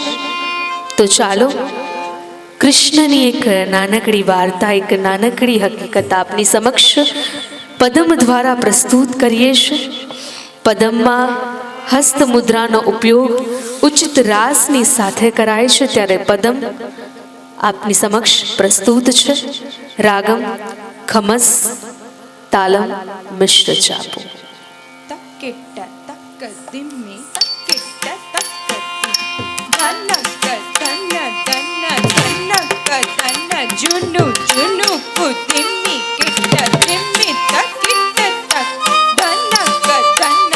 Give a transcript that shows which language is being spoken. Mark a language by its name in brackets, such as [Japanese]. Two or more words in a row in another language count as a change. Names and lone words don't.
[Gujarati] તો ચાલો કૃષ્ણની એક નાનકડી વાર્તા, એક નાનકડી હકીકત આપની સમક્ષ પદમ દ્વારા પ્રસ્તુત કરીએ છીએ. પદમમાં હસ્ત મુદ્રાનો ઉપયોગ ઉચિત રાસની સાથે કરાય છે. ત્યારે પદમ આપની સમક્ષ પ્રસ્તુત છે. રાગમ ખમસ, તાલમ મિશ્ર ચાપુ. Junu junu kudimi kita dimi tak kita tak dana ka dana